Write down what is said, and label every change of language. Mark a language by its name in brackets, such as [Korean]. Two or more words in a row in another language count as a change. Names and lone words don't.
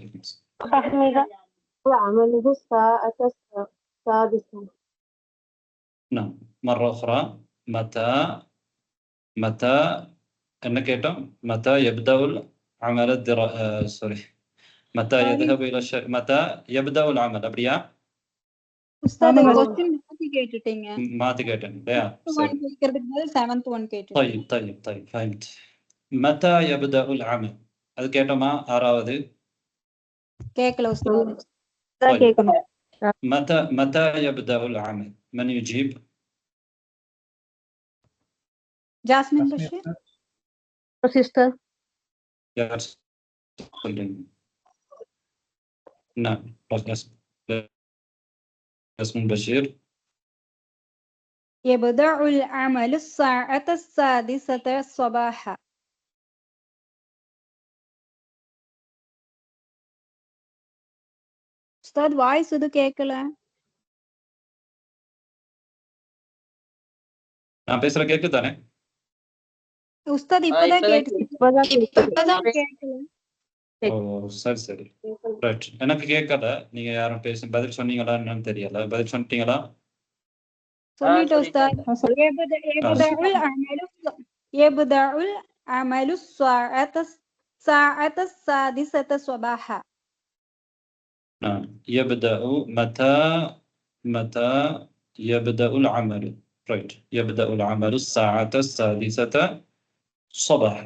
[Arabic] أحمد عمله الساعة السادسة. نعم مرة أخرى. متى متى يبدأ العمل متى يذهب إلى الشركة؟ متى يبدأ العمل؟ أبريا [Tamil] உஸ்தாத் क्वेश्चन மாத்தி கேட்டுட்டீங்க. மாத்தி கேட்டேன். கேக்குறதுக்கு பதில் [English] 7th one [Tamil] கேட்டுட்டீங்க. طيب فهمت. متى يبدأ العمل؟ அது கேட்டோமா? ஆறாவது கேக்கல உஸ்தாத். [Arabic] طيب متى يبدأ العمل؟ من يجيب؟ جاسمين بشير. نعم ياسمين بشير. يبدأ العمل الساعة السادسة صباحا. [Tamil] உஸ்தாத் வாய்ஸ் எது கேக்கல. நான் பேசுற கேக்கு தானே? உஸ்தாத் இப்பதான் கேக்குது. ஓ சரி ரைட். எனக்கு கேட்கல. நீங்க யாரும் பதில் சொன்னீங்களா என்னன்னு தெரியல. பதில் சொல்லிட்டீங்களா? சொல்லிட்டேன் உஸ்தாத். [Arabic] يبدأ العمل الساعة السادسة صباحا. نعم. يبدأ متى يبدأ العمل؟ رايت. يبدأ العمل الساعة السادسة صباحا.